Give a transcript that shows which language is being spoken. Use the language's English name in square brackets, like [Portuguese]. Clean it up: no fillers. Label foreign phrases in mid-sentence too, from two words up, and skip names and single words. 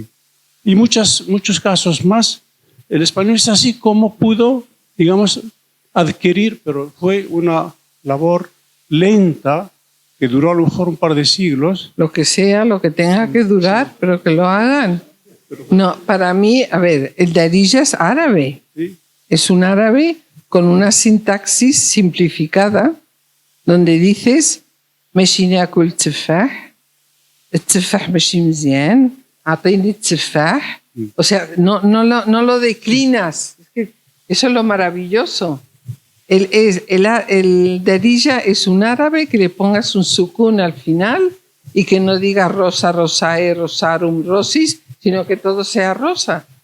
[Spanish] Y muchos casos más, el español es así como pudo, digamos, adquirir, pero fue una labor lenta que duró a lo mejor un par de siglos. Lo que sea, lo que tenga que durar, pero que lo hagan. No, para mí, a ver, el darija es árabe. ¿Sí? Es un árabe con una sintaxis simplificada, donde dices, [Arabic] ماشي ناكل التفاح ماشي مزيان أعطيني التفاح. [Spanish] O sea, no lo declinas. Es que eso es lo maravilloso. El darija es un árabe que le pongas un sukun al final y que no diga [Latin] rosa, rosae, rosarum, rosis, [Spanish] sino que todo sea rosa.